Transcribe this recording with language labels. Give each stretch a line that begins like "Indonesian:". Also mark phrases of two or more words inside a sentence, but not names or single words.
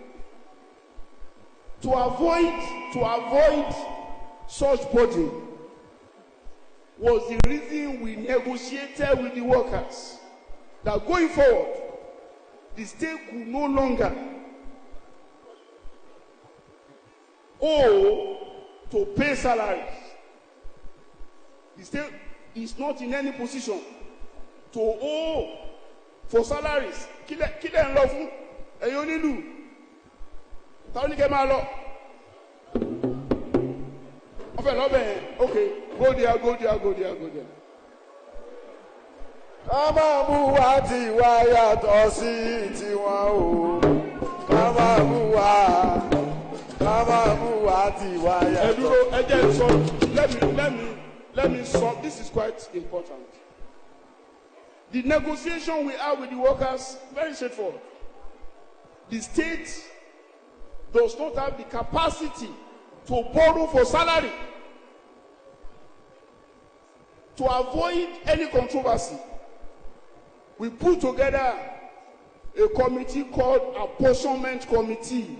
English: To avoid such burden was the reason we negotiated with the workers that going forward, the state could no longer owe to pay salaries. The state is not in any position to owe for salaries.
Yoruba: Kílẹ̀ ń lọ fún ẹ̀yin onílù. Táwọn oníkẹ́ máa lọ. Wọ́n fẹ́ lọ́bẹ̀ yẹn.
English: Okay, go there, go there, go there, go there.
Yoruba: Ká máa mú wa tiwa yàtọ̀ sí tiwọn o. Ká máa mú wa. Ká máa mú wa tiwa yàtọ̀. Ẹ dúró, ẹ jẹ́ sọ.
English: Let me solve. This is quite important. The negotiation we have with the workers, very straightforward. The state does not have the capacity to borrow for salary. To avoid any controversy, we put together a committee called Apportionment Committee.